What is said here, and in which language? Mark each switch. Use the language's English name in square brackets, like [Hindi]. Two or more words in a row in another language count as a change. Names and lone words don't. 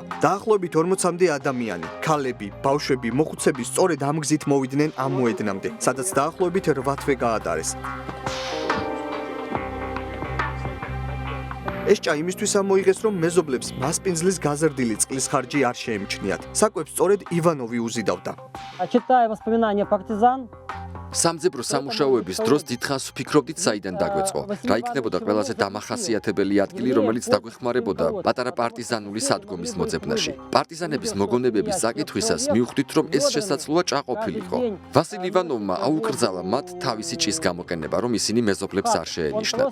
[Georgian] დაახლოებით 40-მდე ადამიანი, ქალები, ბავშვები, მოხუცები სწორედ ამ გზით მოვიდნენ ამ მოედნამდე, სადაც დაახლოებით 8 თვე გაატარეს. ეს ჭა იმისთვის ამოიღეს, რომ მეზობლებს მასპინძლის გაზრდილი წყლის ხარჯი არ შეემჩნიათ. საკვებს სწორედ ივანოვი უზიდავდა. [Russian] Читая воспоминания партизан, [Georgian] სამძებრო სამუშაოების დროს დიდხანს ვფიქრობდით, საიდან დაგვეწყო. რა იქნებოდა ყველაზე დამახასიათებელი ადგილი, რომელიც დაგვეხმარებოდა პატარა პარტიზანული სადგომის მოძებნაში. პარტიზანების მოგონებების საკითხვისას მივხვდით, რომ ეს შესაძლოა ჭაყოფილიყო. ვასილ ივანოვმა აუკრძალა მათ თავისი ჭის გამოყენება, რომ ისინი მეზობლებს არ შეენიშნათ.